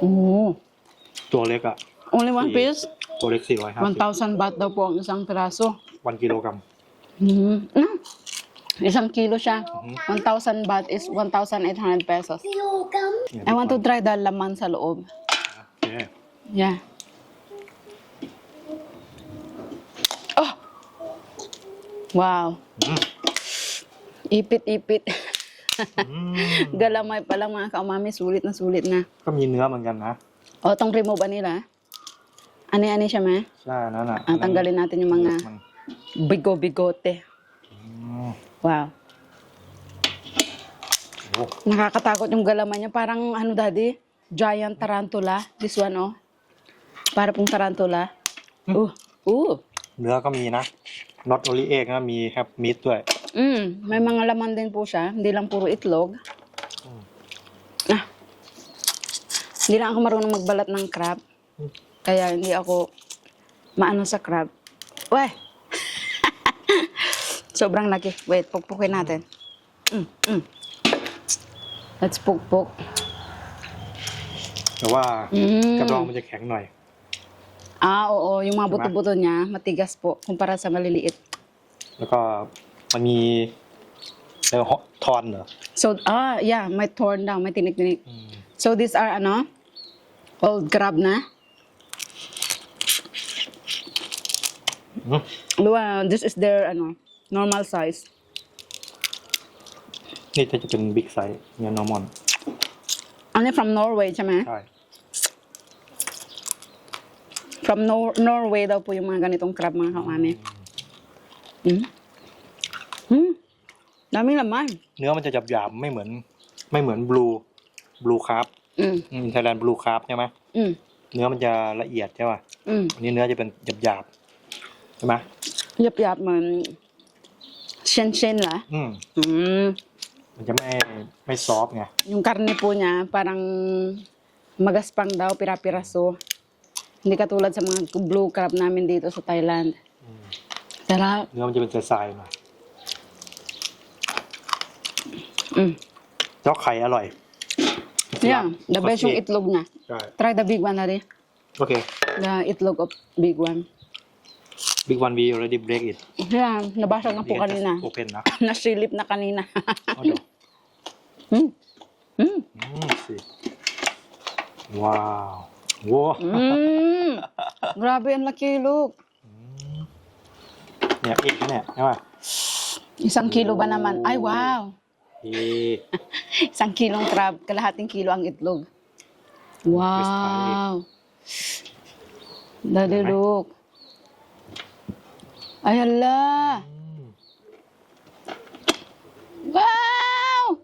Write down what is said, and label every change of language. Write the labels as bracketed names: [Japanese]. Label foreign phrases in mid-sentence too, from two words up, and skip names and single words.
[Thai] Oh. ตัวเล็กอะ [English] Only one piece? [Thai] ตัวเล็ก450 [Filipino] 1,000 baht daw po ang isang piraso. [Thai] 1 กิโลกรัม [Filipino] Mm-hmm. Isang kilo siya. [English] 1,000 baht is 1,800 pesos. [Thai] เนี่ย [English] I want to try the [Filipino] laman sa loob. [English] โอเค Yeah. Oh! Wow. อืม [Filipino] Ipit-ipit. อืม Galamay pa lang mga kaumami. Sulit na sulit na. [Thai] ก็มีเนื้อเหมือนกันนะ [Filipino] O, itong remove nila. Ani-ani siya, ma? [Thai] ใช่นั่นน่ะ [Filipino] Tanggalin natin yung mga [Thai] มัน [Filipino] bigo-bigote. อืม Wow. โอ้ Nakakatakot yung galaman niya. Parang, ano, daddy? [English] Giant tarantula. This one, oh. [Filipino] Para pong tarantula. Ooh. [Thai] เนื้อก็มีนะ [English] not only egg [Thai] นะมี [English] have meat [Thai] ด้วย [Filipino] May mga laman din po siya. Hindi lang puro itlog. Hindi lang ako marunong magbalat ng crab. Kaya hindi ako maano sa crab. Weh! Sobrang laki. Wait, pukpukin natin. Let's pukpuk. [Thai] แต่ว่ากระดองมันจะแข็งหน่อย [Filipino] Oo, yung mga Diba? buto-buto niya, matigas po, kumpara sa maliliit. [Thai] แล้วก็มันมีทอนเหรอ [Filipino] So, yeah, may torn daw, may tinik-tinik. อืม [English] So, these are, old crab na. อืม This is their, normal size. [Thai] นี่จะเป็น [English] big size [Thai] เนี่ยนอร์มอน [English] Ano from Norway, [Thai] ใช่ไหม ใช่ [Filipino] From Norway daw po yung mga ganitong crab, mga kamami. Daming laman. [Thai] เนื้อมันจะหยาบๆไม่เหมือนบลูคาร์ฟ [English] Thailand blue crab [Thai] ใช่ไหม เนื้อมันจะละเอียดใช่ป่ะ อันนี้เนื้อจะเป็นหยาบๆใช่ไหม Yap-yap, man. Shen-shen lah. มันจะไม่ซอฟต์ไง [Filipino] Yung karne po niya, parang magaspang daw, pira-piraso. Hindi katulad sa mga blue crab namin dito sa Thailand. Sarap. [Thai] เนื้อมันจะเป็นทรายๆหน่อย แล้วไข่อร่อย [English] Yeah, the best [Filipino] yung itlog niya. [Thai] ใช่ [English] Try the big one na rin. โอเค The itlog of big one. big one we already break it Yeah, [Filipino] nabasag na po kanina. [English] open นะ [Filipino] Nasilip na kanina. [Thai] เอาเดี๋ยว สิว้าวว้าว [Filipino] Grabe, ang laki, [English] look. [Thai] เนี่ยเอกนะเนี่ยใช่ป่ะ [Filipino] Isang kilo ba naman? Ay, wow. [Thai] เอก [Filipino] Isang kilong crab, kalahating kilo ang itlog. [English] Wow. Daddy, look. Ay, hala. Wow!